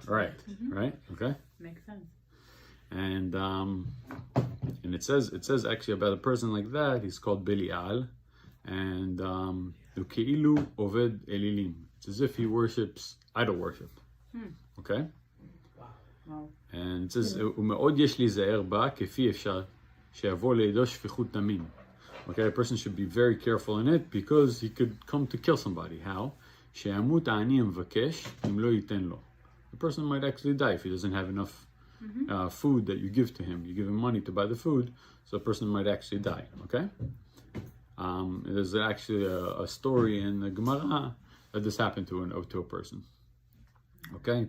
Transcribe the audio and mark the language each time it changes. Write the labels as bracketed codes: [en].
[en] Right. right? Okay. Makes sense. And it says actually about a person like that, he's called Belial, and [he] Ukeilu Oved Elilim. [en] It's as if he worships idol worship. Okay? Wow. And it says, [he] ומאוד יש להיזהר בה כפי אפשר שיבוא לידו שפיכות דמים. [en] Okay, a person should be very careful in it because he could come to kill somebody. How? [he] שימות העני המבקש אם לא ייתן לו. [en] The person might actually die if he doesn't have enough food that you give to him. You give him money to buy the food, so a person might actually die, okay? There's actually a story in the Gemara that this happened to a person, okay?